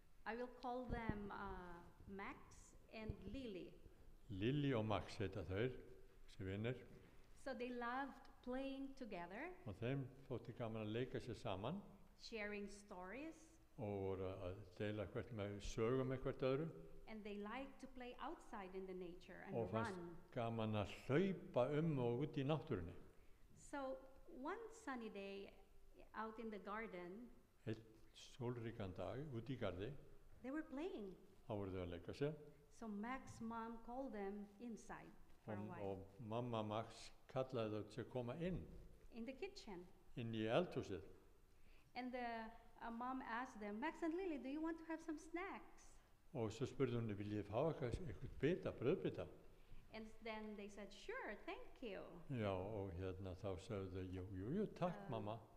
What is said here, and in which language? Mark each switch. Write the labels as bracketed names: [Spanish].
[English] I will call them Max and Lily. [Icelandic] Lily og Max heita þau, þessi vinir. [English] So they loved playing together. [Icelandic] Og þeim þótti gaman að leika sér saman. [English] Sharing stories. [Icelandic] Og voru að deila sögum með hvert öðru. [English] And they like to play outside in the nature and [Icelandic] og [English] run. [Icelandic] fannst gaman að hlaupa og út í náttúrunni. [English] So one sunny day out in the garden, [Icelandic] Einn sólríkan dag út í garði, [English] they were playing. [Icelandic] þá voru þau að leika sér. [English] So Max's mom called them inside for a while. [Icelandic] Og mamma Max kallaði þau til að koma inn [English] In the kitchen. [Icelandic] í eldhúsið. [English] And the mom asked them, Max and Lily, do you want to have some snacks? [Icelandic] Og svo spurði hún, viljið þið fá eitthvað bita, brauðbita? [English] And then they said, sure, thank you. [Icelandic] Já, og þá sögðu þau, jú, takk mamma.